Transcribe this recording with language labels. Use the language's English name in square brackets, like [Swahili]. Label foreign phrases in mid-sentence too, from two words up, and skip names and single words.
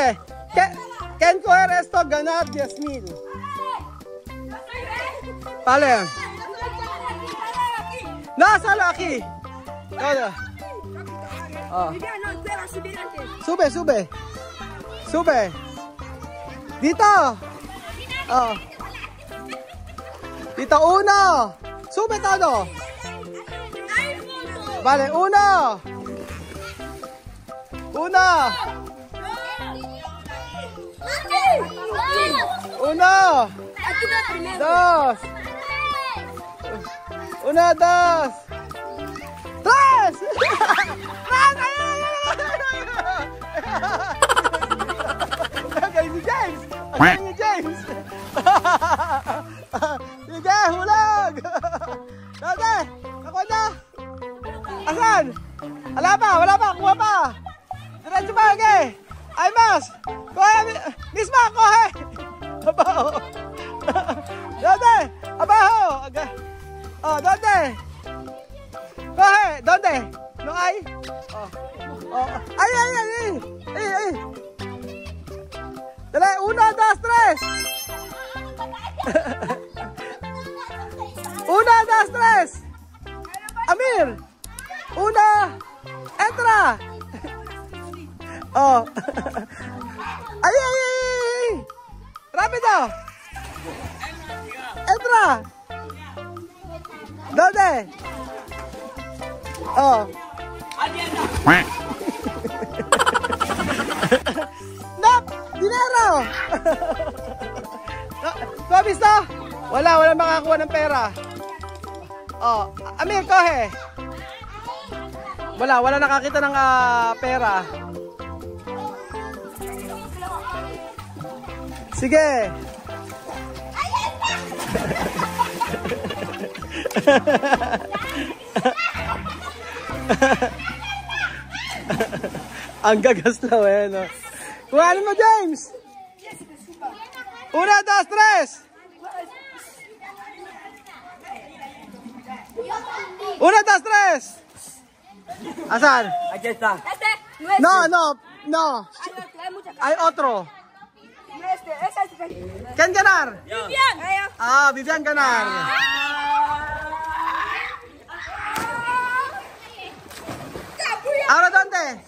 [Spanish] ¿Quién coger esto? Ganar 10,000. Vale. No, solo aquí. Todo. Oh. Sube, sube. Sube. [Filipino] Dito. Oh. Dito, [Spanish] uno. Sube todo. Vale, uno. Uno. Uno. Dos. Uno, dos. Tres. [Filipino] Galing ni James. Galing ni James. Sige, hulag. Dati, ako na. Asan? Wala pa, wala pa. Kuha pa. Diretso pa, okay. Ay, mas. Kuha, misma, kuha. Abaho. Dati, abaho. Okay. [Spanish] Oh, ¿dónde? Coge, ¿dónde? No hay. Oh. Oh. Ay, ay, ay, ay. Ay, ay. Dale, 1, 2, 3. 1, 2, 3. Amir. 1. Entra. Oh. Ay, ay, ay, ay. Rápido. Entra. ¿Dónde? Oh. No, dinero. ¿Tú has visto? [Filipino] Wala makakuha ng pera. Oh, Amir, kohe. Wala nakakita ng pera. Sige. Ang gagaslaw eh, no? Kuhanin mo, James! 1, 2, 3! 1, 2, 3! Asan? [Spanish] Aquí está. No. Hay otro. ¿Quién ganar? Vivian. Vivian ganar. ¿Ahora dónde?